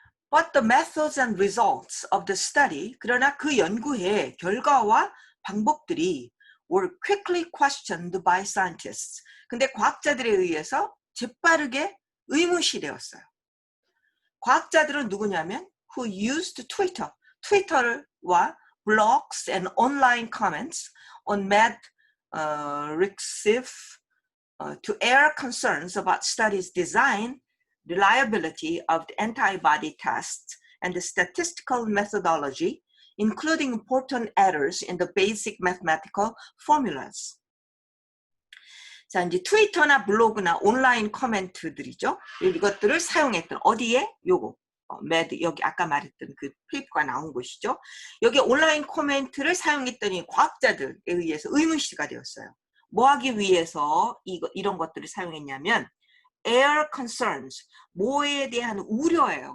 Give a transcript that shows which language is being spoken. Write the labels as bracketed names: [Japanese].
[English] But the methods and results of the study, [Korean] 그러나 그 연구의 결과와 방법들이 [English] were quickly questioned by scientists. [Korean] 근데 과학자들에 의해서 재빠르게 의문시되었어요. 과학자들은 누구냐면 [English] who used Twitter, [Korean] 트위터와 [English] blogs and online comments on MedRxiv to air concerns about studies design, reliability of the antibody tests, and the statistical methodology, including important errors in the basic mathematical formulas. [Korean] 자, 이제 트위터나 블로그나 온라인 커멘트들이죠. 이것들을 사용했던 어디에? 요거. 여기 아까 말했던 그 페이퍼가 나온 곳이죠. 여기 온라인 코멘트를 사용했더니 과학자들에 의해서 의문시가 되었어요. 뭐 하기 위해서 이런 것들을 사용했냐면 air concerns, 뭐에 대한 우려예요.